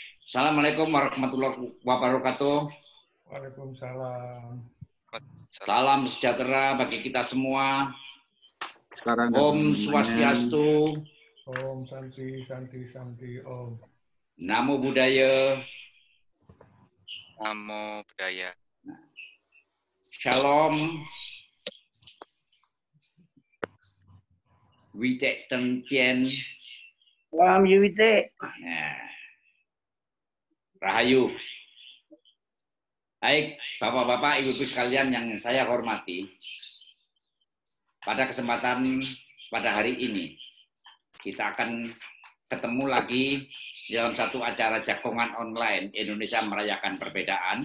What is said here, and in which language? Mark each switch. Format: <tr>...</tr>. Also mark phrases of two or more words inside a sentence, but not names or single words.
<ar>السلام عليكم ورحمة الله وبركاته. Waalaikumsalam.</ar> <id>Salam sejahtera bagi kita semua. Sekarang</id> <sa>ॐ स्वस्त्यस्तु. ॐ शान्ति, शान्ति, शान्ति, ॐ.</sa> <pi>Namo Buddhaya. Namo Buddhaya. Shalom. Witek Teng Tien. Salam Yuwite.</pi> <id>Nah. Rahayu. Baik, Bapak-bapak, Ibu-ibu sekalian yang saya hormati. Pada kesempatan pada hari ini, kita akan ketemu lagi dalam satu acara jagongan online Indonesia Merayakan Perbedaan.</id>